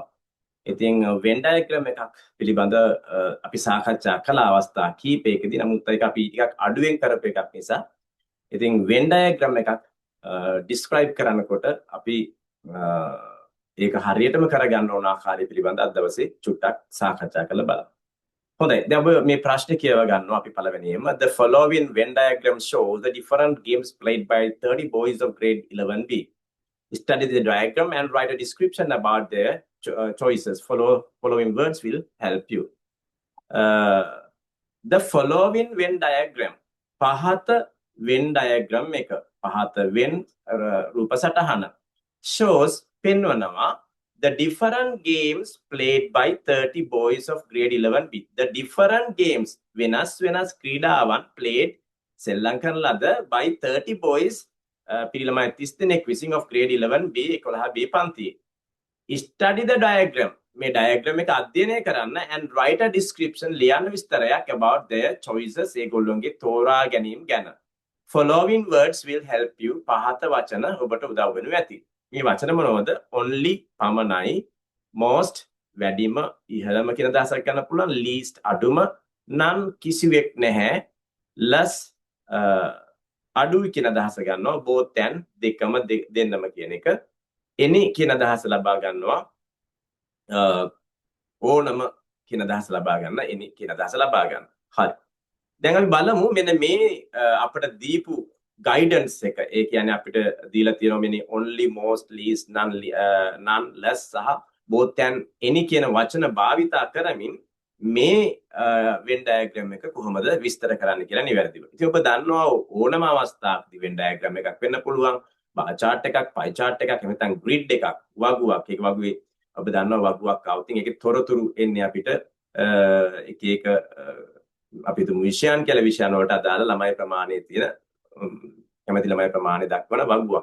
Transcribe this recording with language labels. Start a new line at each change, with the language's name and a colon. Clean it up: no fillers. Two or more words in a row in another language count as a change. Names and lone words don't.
Sinhala: ඉතින් වෙන් ඩයග්‍රෑම් එකක් පිළිබඳ අපි සාකච්ඡා කළ අවස්ථා කීපයකදී නමුත් ඒක අපි ටිකක් අඩුවෙන් කරපු එකක් නිසා ඉතින් වෙන් ඩයග්‍රෑම් එකක් ඩිස්ක්‍රයිබ් කරනකොට අපි ඒක හරියටම කරගන්න ඕන ආකාරය පිළිබඳ අද දවසේ චුට්ටක් සාකච්ඡා කරලා බලමු. හොඳයි. දැන් ඔබ මේ ප්‍රශ්නේ කියව ගන්නවා අපි පළවෙනියෙන්ම.
English: The following Venn diagram shows the different games played by 30 boys of grade 11B. Study the diagram and write a description about their choices. Following words will help you. The following Venn diagram. පහත Venn diagram
Sinhala: එක. පහත Venn රූප සටහන
English: shows පෙන්වනවා the different games played by 30 boys of grade 11B. The different games
Sinhala: වෙනස් ක්‍රීඩාවන්
English: played
Sinhala: සෙල්ලම් කරන ලද
English: by 30 boys
Sinhala: පිරිළමයි 30 දෙනෙක් විසින්
English: of grade 11B 11B පන්තියේ. Study the diagram.
Sinhala: මේ diagram එක අධ්‍යයනය කරන්න
English: and write a description
Sinhala: ලියන්න විස්තරයක්
English: about their choices
Sinhala: ඒගොල්ලොන්ගේ තෝරා ගැනීම ගැන.
English: Following words will help you.
Sinhala: පහත වචන ඔබට උදව් වෙනු ඇති. මේ වචන මොනවද? only පමණයි, most වැඩිම ඉහළම කියන අදහසක් ගන්න පුළුවන්, least අඩුම, none කිසිවෙක් නැහැ, less අඩුයි කියන අදහස ගන්නවා,
English: both and
Sinhala: දෙකම දෙන්නම කියන එක, any කියන අදහස ලබා ගන්නවා, ඕනම කියන අදහස ලබා ගන්න, any කියන අදහස ලබා ගන්න. හරි. දැන් අපි බලමු මෙන්න මේ අපිට දීපු guidance එක. ඒ කියන්නේ අපිට දීලා තියෙනවා මෙන්න
English: only, most, least, none, less
Sinhala: සහ
English: both and any
Sinhala: කියන වචන භාවිතා කරමින් මේ Venn diagram එක කොහොමද විස්තර කරන්න කියලා නිවැරදිව. ඉතින් ඔබ දන්නවා ඕනම අවස්ථාවකදී Venn diagram එකක් වෙන්න පුළුවන්,
English: bar chart
Sinhala: එකක්,
English: pie chart
Sinhala: එකක්, එහෙම නැත්නම් grid එකක්, වගුවක්. ඒක වගුවේ ඔබ දන්නවා වගුවක් આવුතින් ඒකේ තොරතුරු එන්නේ අපිට එක එක අපි තුමු විෂයන් කියලා විෂයන් වලට අදාළ ළමයි ප්‍රමාණයේ තියෙන කැමැති ළමයි ප්‍රමාණය දක්වන වගුවක්.